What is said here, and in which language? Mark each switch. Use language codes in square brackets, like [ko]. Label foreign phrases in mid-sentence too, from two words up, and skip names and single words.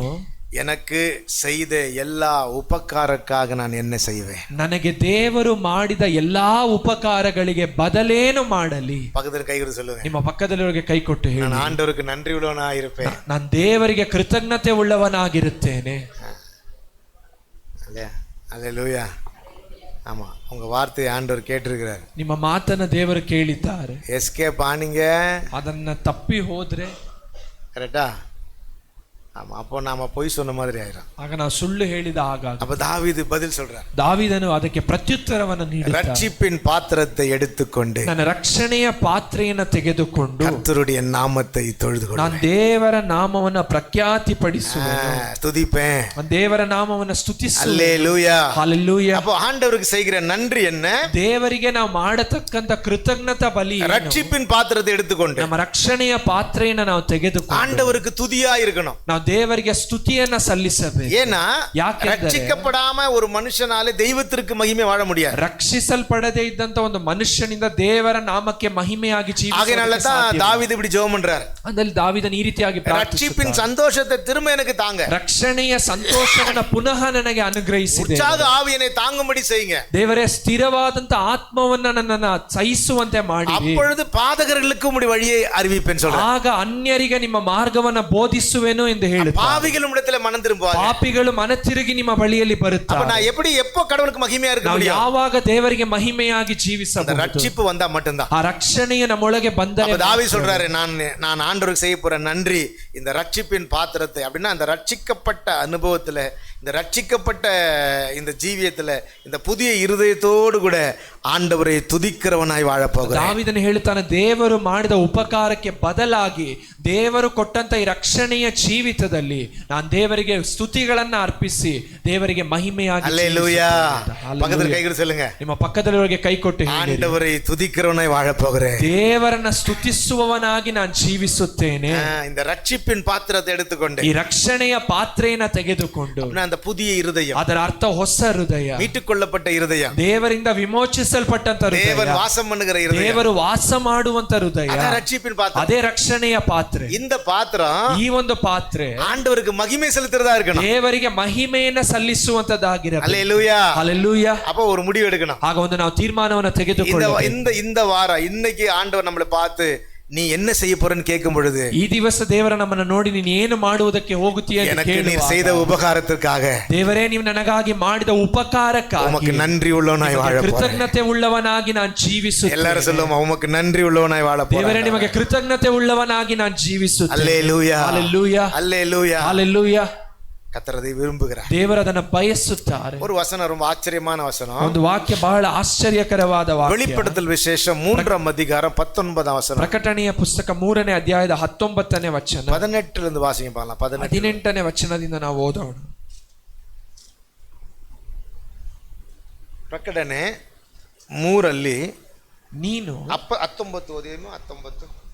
[ta] எனக்கு செய்த எல்லா உபகாரಕ್ಕಾக நான் என்ன செய்வேன்? [kn] ನನಗೆ ದೇವರು ಮಾಡಿದ ಎಲ್ಲಾ ಉಪಕಾರಗಳಿಗೆ ಬದಲೇನು ಮಾಡಲಿ? [ta] பக்கத்துல கை கொடுத்து சொல்லுங்க. [kn] ನಿಮ್ಮ ಪಕ್ಕದಲ್ಲಿರೋರಿಗೆ ಕೈ ಕೊಟ್ಟು ಹೇಳಿ, [ta] நான் ஆண்டவருக்கு நன்றி உள்ளவனாக இருப்பேன். [kn] ನಾನು ದೇವರಿಗೆ ಕೃತಜ್ಞತೆ ಉಳ್ಳವನಾಗಿರುತ್ತೇನೆ. [ta] அல்லேலூயா. ஆமா, உங்க வார்த்தையை ஆண்டவர் கேட்டிருக்கிறார். [kn] ನಿಮ್ಮ ಮಾತನ್ನ ದೇವರು ಕೇಳಿದ್ದಾರೆ. [ta] எஸ்கேப் ஆனீங்க, [kn] ಅದನ್ನ ತಪ್ಪಿ ಹೋದ್ರೆ, [ta] கரெக்டா? ஆமா, அப்போ நாம பொய் சொன்ன மாதிரி ஆயிரும். [kn] ಆಗ ನಾವು ಸುಳ್ಳು ಹೇಳಿದ ಹಾಗಾಗ. [ta] அப்ப தாவீது பதில் சொல்றார். [kn] ದಾವೀದನು ಅದಕ್ಕೆ ಪ್ರತ್ಯುತ್ತರವನ್ನು ನೀಡುತ್ತಾನೆ. [ta] ரட்சிப்பின் பாத்திரத்தை எடுத்துக்கொண்டு, [kn] ನನ್ನ ರಕ್ಷಣೆಯ ಪಾತ್ರೆಯನ್ನು ತೆಗೆದುಕೊಂಡು [ta] கர்த்தருடைய நாமத்தை தொழுதுகொள்வேன், [kn] ನಾನು ದೇವರ ನಾಮವನ್ನು ಪ್ರಖ್ಯಾತಿಪಡಿಸುವೆನು, [ta] துதிப்பேன், [kn] ನಾನು ದೇವರ ನಾಮವನ್ನು ಸ್ತುತಿಸುವೆನು. [ta] அல்லேலூயா. [kn] ಹಲ್ಲೆಲೂಯಾ. [ta] அப்போ ஆண்டவருக்கு செய்கிற நன்றி என்ன? [kn] ದೇವರಿಗೆ ನಾವು ಮಾಡತಕ್ಕಂತ ಕೃತಜ್ಞತಾ ಬಲಿ ಏನು? [ta] ரட்சிப்பின் பாத்திரத்தை எடுத்துக்கொண்டு [kn] ನಮ್ಮ ರಕ್ಷಣೆಯ ಪಾತ್ರೆಯನ್ನು ನಾವು ತೆಗೆದುಕೊಂಡು [ta] ஆண்டவருக்கு துதியா இருக்கணும். [kn] ನಾವು ದೇವರಿಗೆ ಸ್ತುತಿಯನ್ನ ಸಲ್ಲಿಸಬೇಕು. [ta] ஏன்னா ரட்சிக்கப்படாம ஒரு மனுஷனால தெய்வத்திற்கு மகிமை வாழ முடியாது. [kn] ರಕ್ಷಿಸಲ್ಪಡದೇ ಇದ್ದಂತ ಒಂದು ಮನುಷ್ಯನಿಂದ ದೇವರ ನಾಮಕ್ಕೆ ಮಹಿಮೆಯಾಗಿ [ta] ஆகையால தான் தாவீது இப்படி ஜெபம் பண்றார். [kn] ಅದರಲ್ಲಿ ದಾವೀದನು ಈ ರೀತಿಯಾಗಿ [ta] ரட்சிப்பின் சந்தோஷத்தை திரும்ப எனக்கு தாங்க, [kn] ರಕ್ಷಣೆಯ ಸಂತೋಷವನ್ನ ಪುನಃ ನನಗೆ ಅನುಗ್ರಹಿಸಿದೆ, [ta] உற்சாக ஆவியை தாங்கும்படி செய்யுங்க, [kn] ದೇವರೇ ಸ್ಥಿರವಾದಂತ ಆತ್ಮವನ್ನ ನನ್ನನ್ನು ಸಹಿಸುವಂತೆ ಮಾಡಿ, [ta] அப்பொழுது பாதகர்களுக்கு உம்முடைய வழியை அறிவிப்பேன் சொல்றார். [kn] ಆಗ ಅನ್ಯರಿಗೆ ನಿಮ್ಮ ಮಾರ್ಗವನ್ನ ಬೋಧಿಸುವೆನು ಎಂದು ಹೇಳುತ್ತಾರೆ. [ta] பாவிகளும் இடத்துல மனம் திரும்புவாங்க, [kn] ಪಾಪಿಗಳು ಮನ ತಿರುಗಿ ನಿಮ್ಮ ಬಳಿಯಲ್ಲಿ ಬರುತ್ತಾರೆ. [ta] அப்ப நான் எப்போ கடவுளுக்கு மகிமையா இருக்க முடியும்? [kn] ಯಾವಾಗ ದೇವರಿಗೆ ಮಹಿಮೆಯಾಗಿ ಜೀವಿಸಬಹುದು? [ta] ரட்சிப்பு வந்தா மட்டும்தான். [kn] ಆ ರಕ್ಷಣೆಯ ನಮ್ಮೊಳಗೆ ಬಂದರೆ. [ta] தாவீது சொல்றாரு, நான் ஆண்டவருக்கு செய்ய போற நன்றி இந்த ரட்சிப்பின் பாத்திரத்தை, அப்படின்னா அந்த ரட்சிக்கப்பட்ட அனுபவத்துல இந்த ரட்சிக்கப்பட்ட இந்த ஜீவியத்துல இந்த புதிய இருதயத்தோடு கூட ஆண்டவரை துதிக்கிறவனாய் வாழப் போகிறேன். [kn] ದಾವೀದನು ಹೇಳ್ತಾನೆ, ದೇವರು ಮಾಡಿದ ಉಪಕಾರಕ್ಕೆ ಬದಲಾಗಿ ದೇವರು ಕೊಟ್ಟಂತ ಈ ರಕ್ಷಣೆಯ ಜೀವಿತದಲ್ಲಿ ನಾನು ದೇವರಿಗೆ ಸ್ತುತಿಗಳನ್ನ ಅರ್ಪಿಸಿ ದೇವರಿಗೆ ಮಹಿಮೆಯಾಗಿ [ta] அல்லேலூயா. [kn] ಜೀವಿಸುತ್ತೇನೆ. [ta] பக்கத்துல கைகளை சொல்லுங்க. [kn] ನಿಮ್ಮ ಪಕ್ಕದಲ್ಲಿರೋರಿಗೆ ಕೈ ಕೊಟ್ಟು ಹೇಳಿರಿ, [ta] ஆண்டவரை துதிக்கிறவனாய் வாழப் போகிறேன். [kn] ದೇವರನ್ನ ಸ್ತುತಿಸುವವನಾಗಿ ನಾನು ಜೀವಿಸುತ್ತೇನೆ. [ta] இந்த ரட்சிப்பின் பாத்திரத்தை எடுத்துக்கொண்டு [kn] ಈ ರಕ್ಷಣೆಯ ಪಾತ್ರೆಯನ್ನ ತೆಗೆದುಕೊಂಡು [ta] அந்த புதிய இருதயம், [kn] ಅದರ ಅರ್ಥ ಹೊಸ ಹೃದಯ, [ta] மீட்டுக்கொள்ளப்பட்ட இருதயம், [kn] ದೇವರಿಂದ ವಿಮೋಚಿಸಲ್ಪಟ್ಟಂತ ಹೃದಯ, [ta] தேவன் வாசம் பண்ணுகிற இருதயம், [kn] ದೇವರು ವಾಸ ಮಾಡುವಂತ ಹೃದಯ, [ta] அதான் ரட்சிப்பின் பாத்திரம். [kn] ಅದೇ ರಕ್ಷಣೆಯ ಪಾತ್ರೆ. [ta] இந்த பாத்திரம் [kn] ಈ ಒಂದು ಪಾತ್ರೆ [ta] ஆண்டவருக்கு மகிமை செலுத்துறதா இருக்கணும். [kn] ದೇವರಿಗೆ ಮಹಿಮೆಯನ್ನ ಸಲ್ಲಿಸುವಂತದ್ದಾಗಿರಬೇಕು. [ta] அல்லேலூயா. [kn] ಹಲ್ಲೆಲೂಯಾ. [ta] அப்ப ஒரு முடிவு எடுக்கணும். [kn] ಆಗ ಒಂದು ನಾವು ತೀರ್ಮಾನವನ್ನ ತೆಗೆದುಕೊಳ್ಳಬೇಕು. [ta] இந்த வாரம் இன்னைக்கு ஆண்டவர் நம்மளை பார்த்து நீ என்ன செய்ய போறன்னு கேட்கும் பொழுது, [kn] ಈ ದಿವಸ ದೇವರ ನಮ್ಮನ್ನ ನೋಡಿ ನೀನು ಏನು ಮಾಡುವುದಕ್ಕೆ ಹೋಗುತ್ತೀಯ ಅಂತ [ta] எனக்கு நீர் [kn] ಕೇಳುವಾಗ, [ta] செய்த உபகாரத்திற்காக [kn] ದೇವರೇ ನೀವು ನನಗಾಗಿ ಮಾಡಿದ ಉಪಕಾರಕ್ಕಾಗಿ [ta] உமக்கு நன்றி உள்ளவனாய் வாழ போறேன். [kn] ಕೃತಜ್ಞತೆ ಉಳ್ಳವನಾಗಿ ನಾನು ಜೀವಿಸುತ್ತೇನೆ. [ta] எல்லாரும் சொல்லுவோம், உமக்கு நன்றி உள்ளவனாய் வாழ [kn] ದೇವರೇ [ta] போறேன். [kn] ನಿಮಗೆ ಕೃತಜ್ಞತೆ ಉಳ್ಳವನಾಗಿ ನಾನು ಜೀವಿಸುತ್ತೇನೆ. [ta] அல்லேலூயா. [kn] ಹಲ್ಲೆಲೂಯಾ. [ta] அல்லேலூயா. [kn] ಹಲ್ಲೆಲೂಯಾ. [ta] கர்த்தரை விரும்புகிறார். [kn] ದೇವರು ಅದನ್ನ ಬಯಸುತ್ತಾರೆ. [ta] ஒரு வசனம் ரொம்ப ஆச்சரியமான வசனம். [kn] ಒಂದು ವಾಕ್ಯ ಬಹಳ ಆಶ್ಚರ್ಯಕರವಾದ ವಾಕ್ಯ. [ta] வெளிப்படுத்தல் விசேஷம் 3ஆம் அதிகாரம் 19ஆம் வசனம். [kn] ಪ್ರಕಟಣೆಯ ಪುಸ್ತಕ 3ನೇ ಅಧ್ಯಾಯದ 19ನೇ ವಚನ. [ta] 18 ರಿಂದ ವಾಸಿங்க பார்க்கலாம். [kn] 18ನೇ ವಚನದಿಂದ ನಾವು ಓದೋಣ. ಪ್ರಕಟಣೆ 3 ನೀನು 19 ಓದಿನು 19.